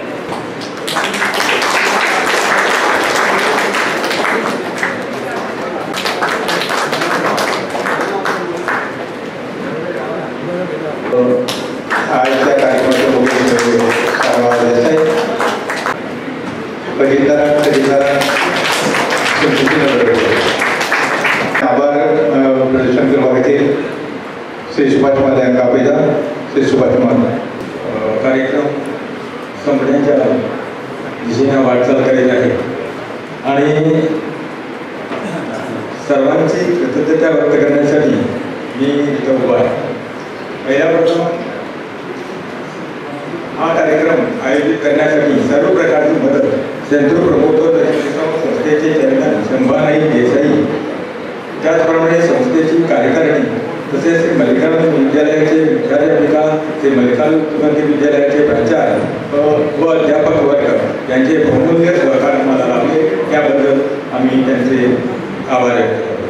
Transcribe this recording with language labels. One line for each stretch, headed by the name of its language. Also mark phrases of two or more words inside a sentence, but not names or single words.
Konkani: आजच्या कार्यक्रमाचे मुख्य देसाई आभार प्रदर्शन करपा खातीर श्री सुभाष माले हांकां आपयता. श्री सुभाष माले.
Marathi: कार्यक्रम संपण्याच्या दिशेने वाटचाल करीत आहे आणि सर्वांची कृतज्ञता व्यक्त करण्यासाठी मी इथं उभा आहे. पहिल्यापासून हा कार्यक्रम आयोजित करण्यासाठी सर्व प्रकारची मदत सेंट्रल प्रमोटर संस्थेचे चेअरमॅन शंभानाई देसाई, त्याचप्रमाणे संस्थेची कार्यकारिणी तसेच श्री मल्लिकार्जुन विद्यालयाचे मुख्याध्यापिका, श्री मल्लिकार्जुन विद्यालयाचे प्राचार्य व अध्यापक वर्ग यांचे बहुमूल्य सहकार मला लाभले, त्याबद्दल आम्ही त्यांचे आभार व्यक्त करतो.